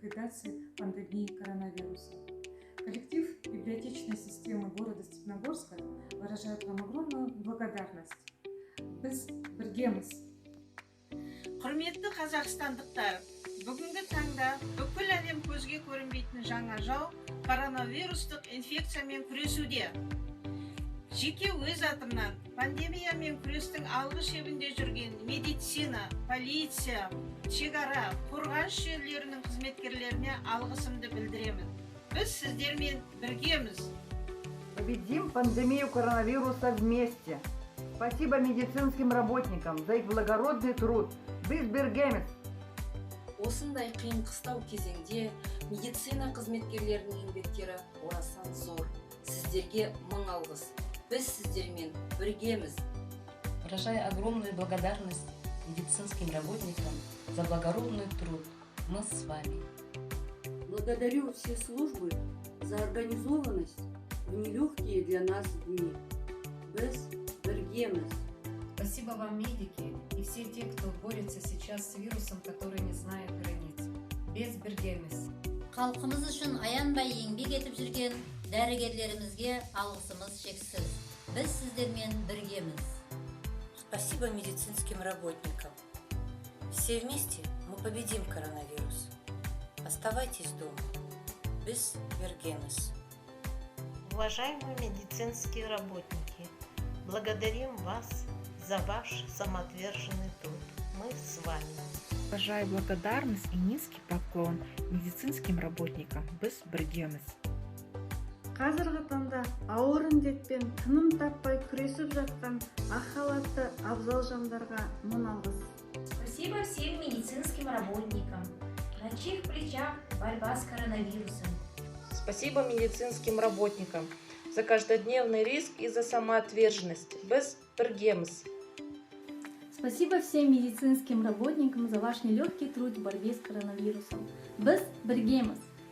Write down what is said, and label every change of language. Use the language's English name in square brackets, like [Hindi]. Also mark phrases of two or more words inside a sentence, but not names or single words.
[Russian] ликвидации пандемии коронавируса. Коллектив библиотечной системы города Степногорска выражает вам огромную благодарность. [Kazakh] Біз біргеміз. Құрметті қазақстандықтар, бүгінгі таңда бүкіл әлем көзге көрінбейтін жаңа жау коронавирустық инфекциямен күресуде. Жеке өз атымнан пандемиямен күрестің алғы шебінде жүрген медицина, полиция, шекара, қорғаныс жүйелерінің қызметкерлеріне алғысымды білдіремін. Біз сіздермен біргеміз. [Russian] Победим пандемию коронавируса вместе. Спасибо медицинским работникам за их благородный труд. [Kazakh] Біз біргеміз. Осындай қиын қыстау кезеңде медицина қызметкерлерінің еңбектері орасан зор. Сіздерге мың алғыс. Біз сіздермен біргеміз. [Russian] Выражаю огромную благодарность медицинским работникам за благородный труд. Мы с вами. Благодарю все службы за организованность в нелегкие для нас дни. [Kazakh] Біз біргеміз. [Russian] Спасибо вам, медики, и все те, кто борется сейчас с вирусом, который не знает границ. [Kazakh] Без біргеміз. Халқымыз үшін аянбай еңбек етіп жүрген дәрігерлерімізге алғысымыз шексіз. Біз сіздермен біргеміз. [Russian] Спасибо медицинским работникам. Все вместе мы победим коронавирус. Оставайтесь дома. [Kazakh] Біз біргеміз. [Russian] Уважаемые медицинские работники, благодарим вас за ваш самоотверженный труд. Мы с вами. Выражаю благодарность и низкий поклон медицинским работникам. [Kazakh] Біз біргеміз. Қазіргі таңда ауыр індетпен тыным таппай күресіп жатқан ақ халатты абзал жандарға мың алғыс. [Russian] Спасибо всем медицинским работникам, на чьих плечах борьба с коронавирусом. Спасибо медицинским работникам за каждодневный риск и за самоотверженность. [Kazakh] Біз біргеміз. [Russian] Спасибо всем медицинским работникам за ваш нелегкий труд в борьбе с коронавирусом. [Kazakh] Біз біргеміз.